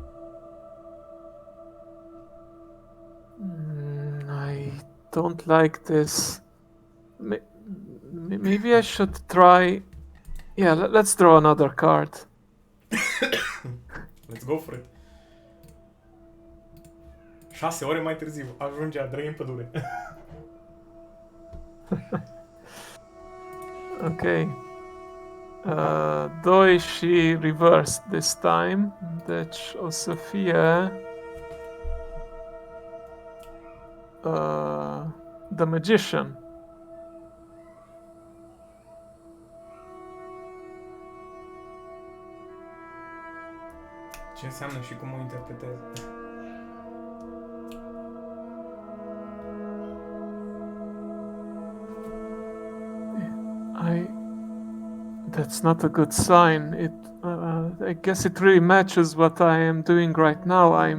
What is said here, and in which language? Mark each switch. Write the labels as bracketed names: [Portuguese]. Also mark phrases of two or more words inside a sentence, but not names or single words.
[English] I don't like this. Maybe I should try... Yeah, let's draw another card. Let's go for it. [Romanian] 6 ore mai târziu, ajunge Andrei în pădure. [English] Ok. 2 și reversed this time. [Romanian] Deci o să fie... The Magician. Ce înseamnă și cum o interpretez? [English] That's not a good sign. I guess it really matches what I am doing right now.